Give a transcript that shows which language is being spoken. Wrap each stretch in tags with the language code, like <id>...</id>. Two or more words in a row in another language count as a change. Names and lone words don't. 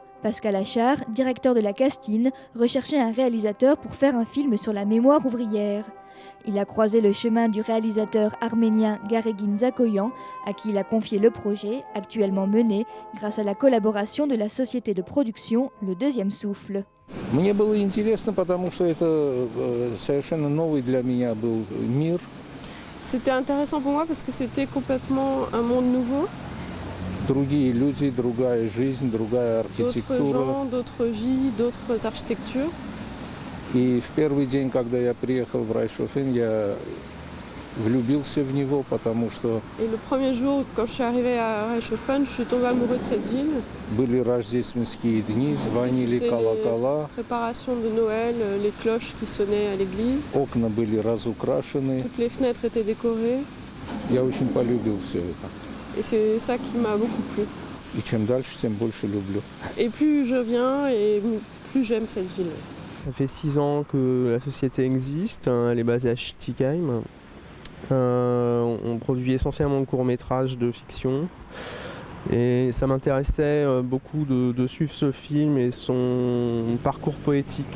<fr>Pascal Achard, directeur de la Castine, recherchait un réalisateur pour faire un film sur la mémoire ouvrière. Il a croisé le chemin du réalisateur arménien Garegin Zakoyan, à qui il a confié le projet, actuellement mené grâce à la collaboration de la société de production Le Deuxième Souffle.</fr> <ru>Мне было интересно, потому что это совершенно новый для меня был мир.</ru> <fr>C'était intéressant pour moi parce que c'était complètement un monde nouveau.</fr> <ru>Другие люди, другая жизнь, другая</ru> <fr>D'autres</fr> <ru>архитектура.</ru> <fr>gens, d'autres vies, d'autres architectures.</fr> <ru>И в первый день, когда я приехал в Reichshofen, я влюбился в него, потому что</ru> <fr>Et le premier jour, quand je suis arrivée à Reichshofen, je suis tombée amoureuse de cette ville.</fr> <ru>были рождественские дни, звонили</ru> <fr>C'était</fr> <ru>колокола,</ru> <fr>les préparations de Noël, les cloches qui sonnaient à l'église.</fr> <ru>окна были разукрашены.</ru> <fr>Toutes les fenêtres étaient décorées.</fr> <ru>Я очень полюбил все это.</ru> <fr>Et c'est ça qui m'a beaucoup plu.</fr> <ru>И чем дальше, тем больше люблю.</ru> <fr>Et plus je viens, et plus j'aime cette ville. Ça fait 6 ans que la société existe, elle est basée à Schtigheim. On produit essentiellement de courts-métrages de fiction. Et ça m'intéressait beaucoup de suivre ce film et son parcours poétique.</fr>